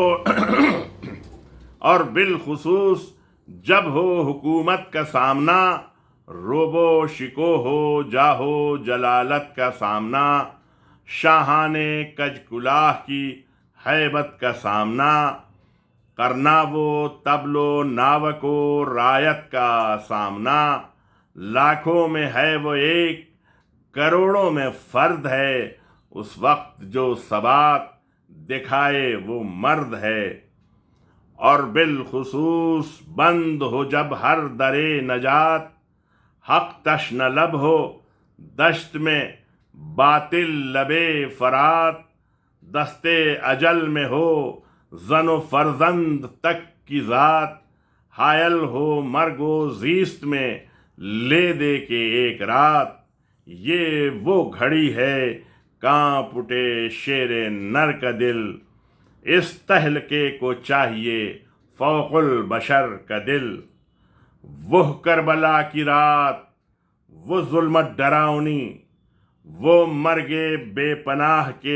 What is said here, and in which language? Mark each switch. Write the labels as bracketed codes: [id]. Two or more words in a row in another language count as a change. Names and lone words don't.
[ur] اور بالخصوص جب ہو حکومت کا سامنا، روبو شکو ہو جاہو جلالت کا سامنا، شاہانے کج کلاه کی ہیبت کا سامنا، کرنا وہ طبل و ناوک و رایت کا سامنا، لاکھوں میں ہے وہ ایک، کروڑوں میں فرد ہے، اس وقت جو ثبات دکھائے وہ مرد ہے۔ اور بالخصوص بند ہو جب ہر درے نجات، حق تشنہ لب ہو دشت میں باطل لبے فرات، دستے اجل میں ہو زن و فرزند تک کی ذات، حائل ہو مرگ و زیست میں لے دے کے ایک رات، یہ وہ گھڑی ہے کانپ اٹھے شیر نر کا دل، اس تہلکے کو چاہیے فوق البشر کا دل۔ وہ کربلا کی رات، وہ ظلمت ڈراؤنی، وہ مرگ بے پناہ کے